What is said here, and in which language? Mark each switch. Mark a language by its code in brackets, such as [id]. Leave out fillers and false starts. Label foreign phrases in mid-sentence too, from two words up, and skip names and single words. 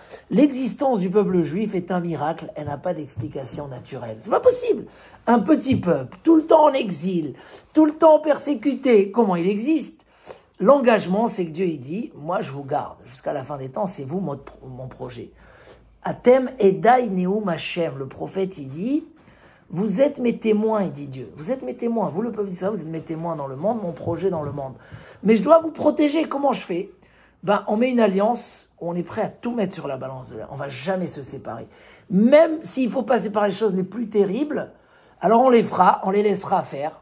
[fr] L'existence du peuple juif est un miracle, elle n'a pas d'explication naturelle. C'est pas possible. Un petit peuple, tout le temps en exil, tout le temps persécuté, comment il existe? L'engagement, c'est que Dieu il dit, moi je vous garde jusqu'à la fin des temps, c'est vous mon projet. [he] אתם עדי נאם השם, [fr] le prophète il dit, vous êtes mes témoins, il dit Dieu. Vous êtes mes témoins. Vous, le peuple d'Israël, vous êtes mes témoins dans le monde, mon projet dans le monde. Mais je dois vous protéger. Comment je fais? On met une alliance où on est prêt à tout mettre sur la balance. On ne va jamais se séparer. Même s'il ne faut pas séparer les choses les plus terribles, alors on les fera, on les laissera faire.